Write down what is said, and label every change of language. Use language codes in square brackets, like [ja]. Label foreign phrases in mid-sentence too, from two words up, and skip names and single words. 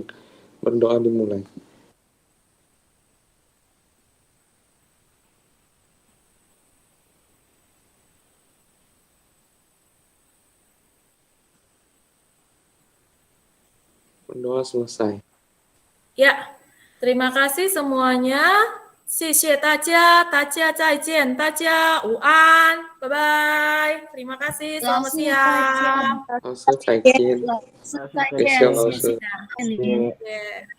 [id] Berdoa dimulai. Berdoa selesai. Ya, terima kasih semuanya. [zh] 谢谢大家，大家再见，大家午安，拜拜。 [id] Terima kasih, selamat siang. [zh] 老师再见，谢谢老师。谢谢。